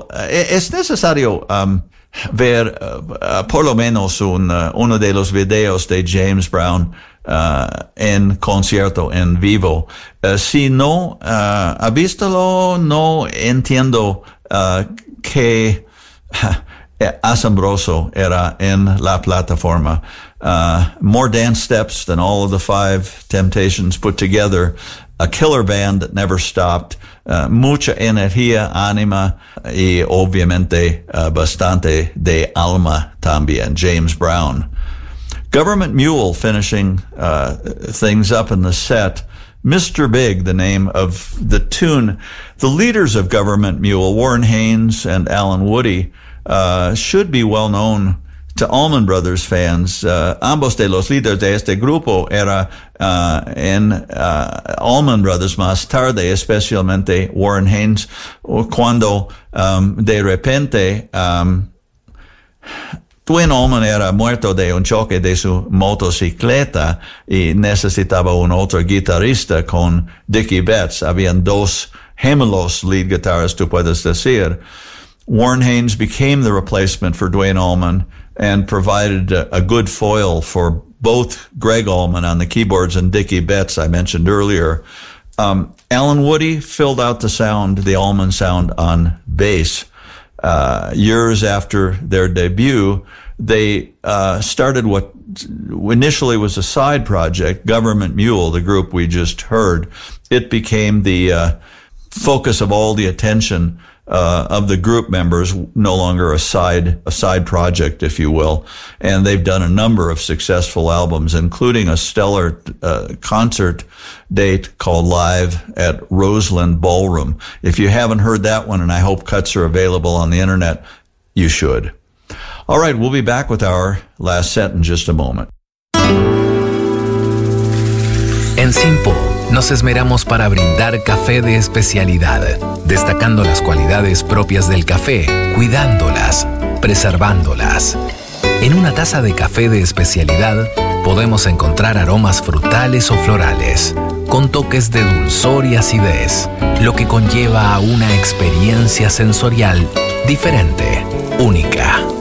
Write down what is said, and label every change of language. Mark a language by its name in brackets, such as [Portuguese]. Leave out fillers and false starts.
[Spanish] Es necesario ver por lo menos uno de los videos de James Brown en concierto, en vivo. Si no ha visto, no entiendo qué asombroso era en la plataforma. [English] More dance steps than all of the Five Temptations put together. A killer band that never stopped. [Spanish] Mucha energía, anima, y obviamente bastante de alma también. [English] James Brown. Government Mule finishing things up in the set. Mr. Big, the name of the tune. The leaders of Government Mule, Warren Haynes and Alan Woody, should be well known to Allman Brothers fans. [Spanish] Ambos de los líderes de este grupo era en Allman Brothers más tarde, especialmente Warren Haynes, cuando de repente Dwayne Allman era muerto de un choque de su motocicleta y necesitaba un otro guitarrista con Dickie Betts. Habían dos gemelos [English] lead guitarists, [Spanish] tú puedes decir. [English] Warren Haynes became the replacement for Dwayne Allman and provided a good foil for both Greg Allman on the keyboards and Dickie Betts, I mentioned earlier. Alan Woody filled out the sound, the Allman sound, on bass. Years after their debut, they started what initially was a side project, Government Mule, the group we just heard. It became the focus of all the attention of the group members, no longer a side project, if you will. And they've done a number of successful albums, including a stellar concert date called Live at Roseland Ballroom. If you haven't heard that one, and I hope cuts are available on the internet, you should. All right, we'll be back with our last set in just a moment. [Spanish] En Simpo, nos esmeramos para brindar café de especialidad, destacando las cualidades propias del café, cuidándolas, preservándolas. En una taza de café de especialidad, podemos encontrar aromas frutales o florales, con toques de dulzor y acidez, lo que conlleva a una experiencia sensorial diferente, única.